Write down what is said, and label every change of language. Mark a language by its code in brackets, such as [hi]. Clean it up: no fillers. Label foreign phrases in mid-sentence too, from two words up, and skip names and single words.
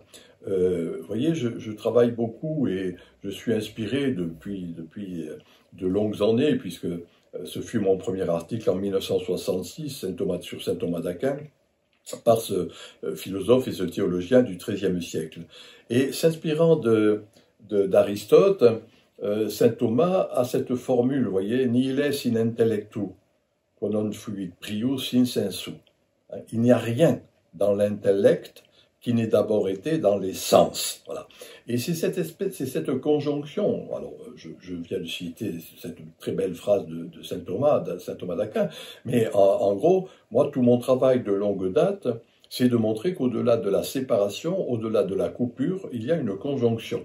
[fr] Vous voyez, je travaille beaucoup et je suis inspiré depuis de longues années, puisque ce fut mon premier article en 1966 sur saint Thomas d'Aquin, par ce philosophe et ce théologien du XIIIe siècle. Et s'inspirant d'Aristote, saint Thomas a cette formule, vous voyez, [la] nihiles in intellectu, quod non fuit prius in sensu. [fr] Il n'y a rien dans l'intellect qui n'ait d'abord été dans les sens. Voilà. Et c'est cette conjonction. Alors, je viens de citer cette très belle phrase de saint Thomas d'Aquin, mais en gros, moi, tout mon travail de longue date, c'est de montrer qu'au-delà de la séparation, au-delà de la coupure, il y a une conjonction.